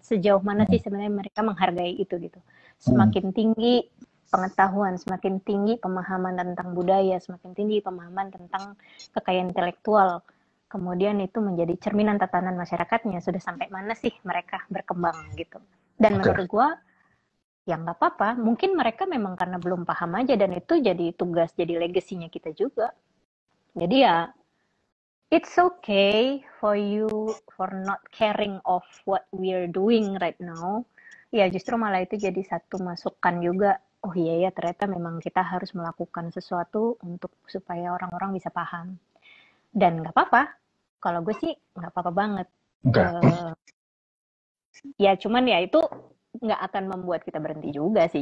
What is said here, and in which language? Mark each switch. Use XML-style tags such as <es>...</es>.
<id>Sejauh mana sih sebenarnya mereka menghargai itu gitu. Semakin tinggi pengetahuan, semakin tinggi pemahaman tentang budaya, semakin tinggi pemahaman tentang kekayaan intelektual. Kemudian itu menjadi cerminan tatanan masyarakatnya. Sudah sampai mana sih mereka berkembang gitu. Dan menurut gua ya nggak apa-apa. Mungkin mereka memang karena belum paham aja dan itu jadi tugas, jadi legasinya kita juga. Jadi ya</id> <en>it's okay for you for not caring of what we're doing right now.</en> <id>Ya justru malah itu jadi satu masukan juga. Oh iya ya ternyata memang kita harus melakukan sesuatu untuk supaya orang-orang bisa paham. Dan nggak apa-apa. Kalau gue sih nggak apa-apa banget. Ya cuman ya itu nggak akan membuat kita berhenti juga sih.</id>